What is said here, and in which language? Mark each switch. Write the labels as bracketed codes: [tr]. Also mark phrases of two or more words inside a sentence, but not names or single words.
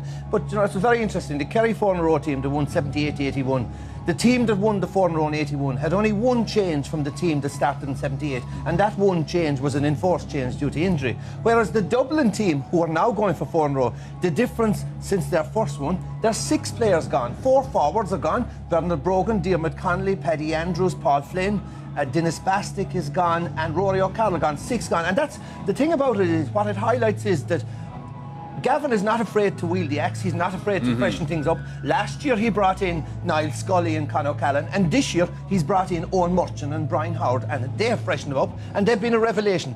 [en] But, you know, it's very interesting. The Kerry 4 in a row team that won 78-81, the team that won the 4 in a row in 81 had only one change from the team that started in 78, and that one change was an enforced change due to injury. Whereas the Dublin team, who are now going for 4 in a row, the difference since their first one, there's 6 players gone. 4 forwards are gone. Bernard Brogan, Diarmuid Connolly, Paddy Andrews, Paul Flynn, Dennis Bastick is gone, and Rory O'Connell gone. 6 gone. And that's the thing about it, is what it highlights is that Gavin is not afraid to wield the axe. He's not afraid to freshen things up. Last year he brought in Niall Scully and Conor Callan, and this year he's brought in Owen Murchan and Brian Howard, and they've freshened them up, and they've been a revelation.